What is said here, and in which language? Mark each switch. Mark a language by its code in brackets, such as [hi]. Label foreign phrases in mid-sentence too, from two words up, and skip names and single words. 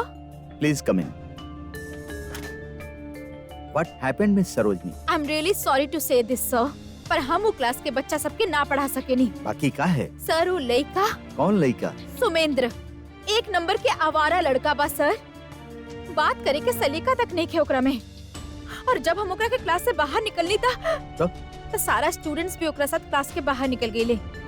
[en] please come in. What happened, Miss Sarojini? I'm really sorry to say this, sir. [bho] पर हम वो क्लास के बच्चा सबके ना पढ़ा सके नहीं। बाकी का है? सर वो लड़का कौन लड़का? सुमेंद्र, 1 नंबर के आवारा लड़का बा सर। बात करे के सलीका तक नहीं खे ओकरा में। और जब हम ओकरा के क्लास से बाहर निकलनी था तो सारा स्टूडेंट्स भी ओकरा साथ क्लास के बाहर निकल गए।